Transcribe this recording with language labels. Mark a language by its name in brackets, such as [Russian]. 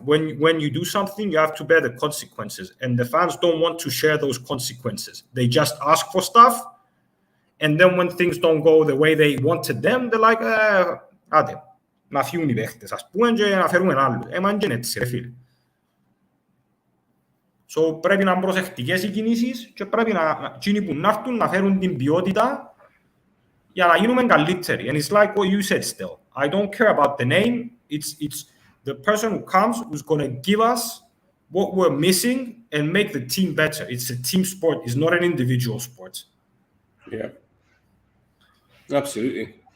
[English] When you do something, you have to bear the consequences. And the fans don't want to share those consequences. They just ask for stuff. And then when things don't go the way they wanted them, they're like, [Greek] άντε, να φύγουν οι παίχτες, ας πούμε, και να φέρουμε ένα άλλο. Μα είναι έτσι, ρε φίλε. So πρέπει να είναι προσεκτικές οι κινήσεις και πρέπει εκείνοι που να έρθουν να φέρουν την ποιότητα για να γίνουμε καλύτεροι. [English] And it's like what you said, Stel. I don't care about the name. It's the person who comes who's going to give us what we're missing and make the team better. It's a team sport. It's not an individual sport. Yeah. Absolutely.